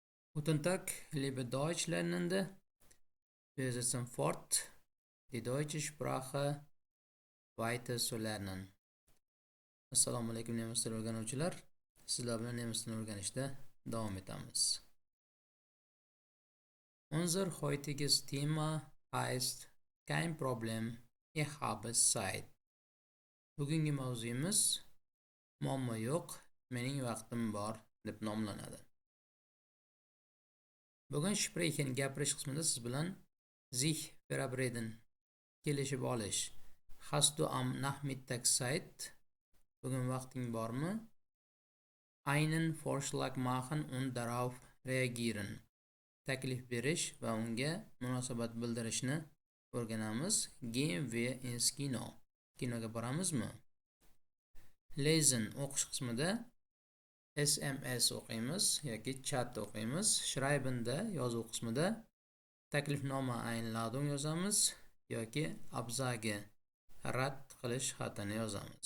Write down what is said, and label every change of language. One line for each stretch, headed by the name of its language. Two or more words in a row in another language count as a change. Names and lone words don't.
German: Guten Tag, liebe Deutschlernende. Wir sitzen fort, die deutsche Sprache weiter zu lernen.
Uzbek: Assalomu alaykum nemis tili o'rganuvchilar. Sizlar bilan nemis tilini o'rganishda davom etamiz.
German: Unser heutiges Thema heißt kein Problem, ich habe Zeit.
Uzbek: Bugungi mavzuyimiz muammo yo'q, mening vaqtim bor deb nomlanadi. Bugun sprechen gapirish qismida siz bilan
German: sich verabreden
Uzbek: kelishib olish.
German: Hast du am Nachmittag Zeit?
Uzbek: Bugun vaqting bormi?
German: Einen Vorschlag machen und darauf reagieren.
Uzbek: Taklif berish va unga munosabat bildirishni o'rganamiz.
German: Gehen wir ins Kino.
Uzbek: Kinoga boramizmi? Lesen o'qish qismida SMS o'qiymiz yoki chat o'qiymiz. Schreiben da yozuv qismida taklifnoma Einladung yozamiz yoki Absage rad qilish xatini yozamiz.